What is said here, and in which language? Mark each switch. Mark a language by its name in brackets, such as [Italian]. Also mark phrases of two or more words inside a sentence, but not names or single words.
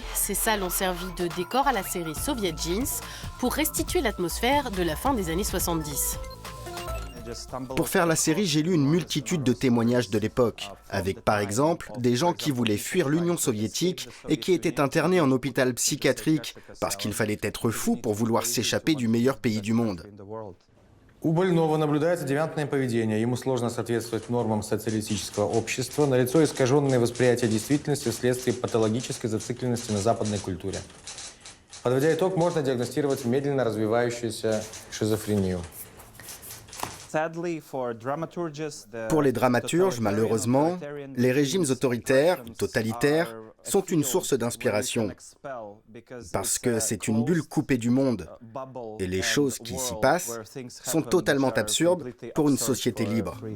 [French] Ces salles ont servi de décor à la série Soviet Jeans pour restituer l'atmosphère de la fin des années 70. Pour faire la série, j'ai lu une multitude de témoignages de l'époque, avec par exemple des gens qui voulaient fuir l'Union soviétique et qui étaient internés en hôpital psychiatrique parce qu'il fallait être fou pour vouloir s'échapper du meilleur pays du monde. [Russian] У больного наблюдается девиантное поведение. Ему сложно соответствовать нормам социалистического общества. Налицо искаженное восприятие действительности вследствие патологической зацикленности на западной культуре. Подводя итог, можно диагностировать медленно развивающуюся шизофрению. [French] Pour les dramaturges, malheureusement, les régimes autoritaires, totalitaires, sont une source d'inspiration. Parce que c'est une bulle coupée du monde. Et les choses qui s'y passent sont totalement absurdes pour une société libre.